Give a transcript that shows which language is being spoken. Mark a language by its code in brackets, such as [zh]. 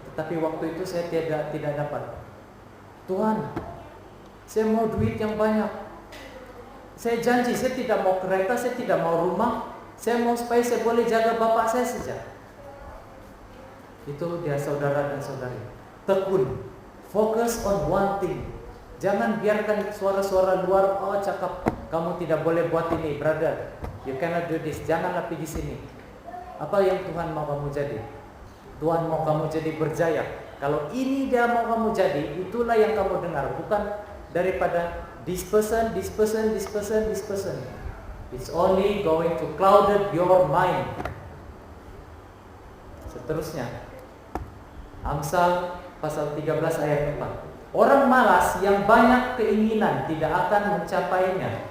[ms] Tetapi waktu itu saya tidak dapat. Tuhan, saya mau duit yang banyak. Saya janji, saya tidak mau kereta, saya tidak mau rumah, saya mau supaya saya boleh jaga bapak saya saja. Itu dia saudara dan saudari. Tekun, [en] focus on one thing. [ms] Jangan biarkan suara-suara luar, oh cakap, kamu tidak boleh buat ini, [en] brother. You cannot do this. [ms] Janganlah pergi sini. Apa yang Tuhan mau kamu jadi? Tuhan mau kamu jadi berjaya. Kalau ini dia mau kamu jadi, itulah yang kamu dengar. Bukan daripada [en] this person. It's only going to clouded your mind. [ms] Seterusnya, Amsal pasal 13 ayat 4. Orang malas yang banyak keinginan tidak akan mencapainya.